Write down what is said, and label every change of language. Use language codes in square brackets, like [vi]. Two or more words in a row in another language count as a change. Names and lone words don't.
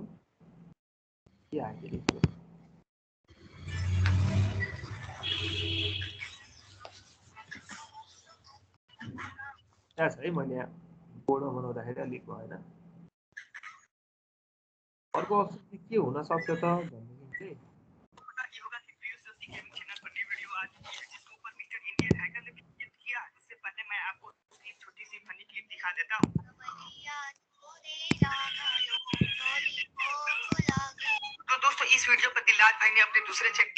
[ne] के आयो छ है, मैले यहाँ बोर्डमा बनाउँदाखेरि अलिक भएन। अर्को अप्सन चाहिँ के हुनसक्छ त भनेदेखि चाहिँ [hi] दोस्तों इस वीडियो पर दिलराज भाई ने अपने दूसरे चेक